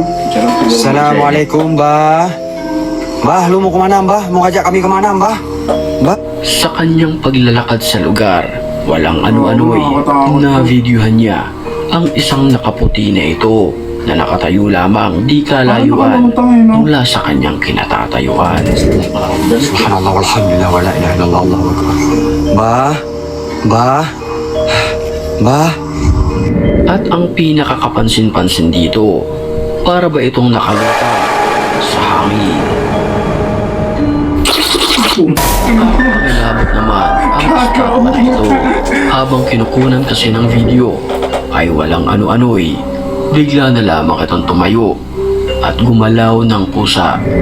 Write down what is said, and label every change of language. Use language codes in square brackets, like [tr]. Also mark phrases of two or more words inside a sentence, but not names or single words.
[tl] Assalamualaikum, ba? Ba, lumo kumanam, ba? Mukha kami kumanam, ba? Ba? Sa kanyang paglalakad sa lugar, walang ano-ano'y na videohan niya ang isang nakaputi na ito na nakatayo lamang di kalayuan mula sa kanyang kinatatayuan. [ar] سبحان الله والحمد لله ولا إله إلا الله الله أكبر. Ba? Ba? Ba? [tl] At ang pinakakapansin-pansin dito, para ba itong nakalutang sa hangin? Pakilabot naman ang statwa na ito. Habang kinukunan kasi ng video, ay walang ano-ano'y bigla na lamang itong tumayo at gumalaw ng pusa.